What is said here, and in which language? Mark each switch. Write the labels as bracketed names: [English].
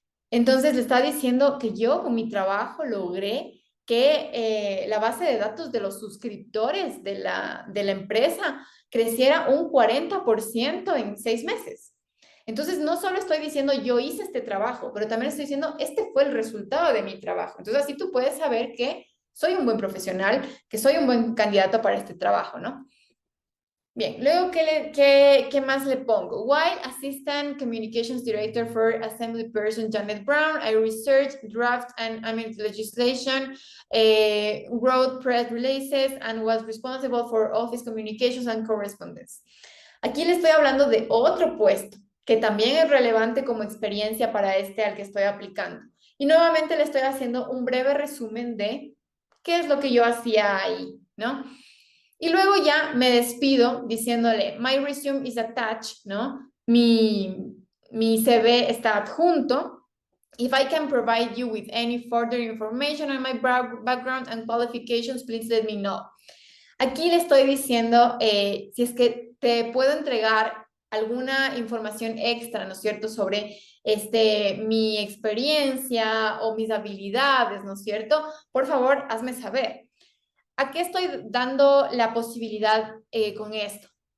[Spanish] Entonces le está diciendo que yo con mi trabajo logré que la base de datos de los suscriptores de la empresa creciera un 40% en 6 meses. Entonces no solo estoy diciendo yo hice este trabajo, pero también estoy diciendo este fue el resultado de mi trabajo. Entonces así tú puedes saber que soy un buen profesional, que soy un buen candidato para este trabajo, ¿no? Bien, luego, ¿qué más le pongo? [English] While Assistant Communications Director for Assembly Person Janet Brown, I researched, draft and amended legislation, wrote press releases, and was responsible for office communications and correspondence. [Spanish] Aquí le estoy hablando de otro puesto que también es relevante como experiencia para este al que estoy aplicando. Y nuevamente le estoy haciendo un breve resumen de qué es lo que yo hacía ahí, ¿no? Y luego ya me despido diciéndole, [English] my resume is attached, [Spanish] ¿no? Mi CV está adjunto. [English] If I can provide you with any further information on my background and qualifications, please let me know. [Spanish] Aquí le estoy diciendo si es que te puedo entregar alguna información extra, ¿no es cierto?, sobre mi experiencia o mis habilidades, ¿no es cierto? Por favor, hazme saber. ¿A qué estoy dando la posibilidad con esto?